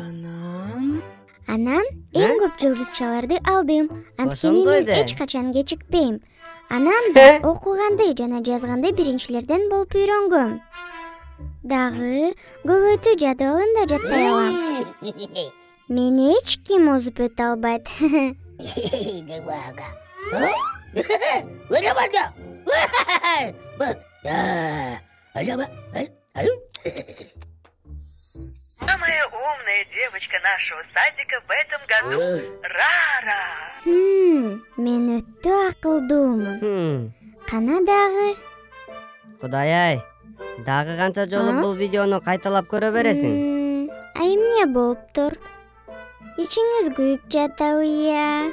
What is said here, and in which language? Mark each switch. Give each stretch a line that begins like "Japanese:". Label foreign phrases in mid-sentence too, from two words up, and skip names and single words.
Kyrgyz: Анан эң көп жылдызчаларды алдым. Анткени мен эч качан кечикпейм. Анан да окуганды жана жазганды биринчилерден болуп үйрөнгөм. Дагы көбөйтүү жадыбалын да жаттай алам. Мени эч ким озуп өтө албайт.
Russian: Самая умная девочка нашего садика в этом году Рара.
Kyrgyz: Мен өтө акылдуумун. Кана дагы? Кудай-ай, дагы канча жолу бул видеону кайталап көрө бересиң? Ай эмне болуптур? Ичиңиз күйүп жатабы?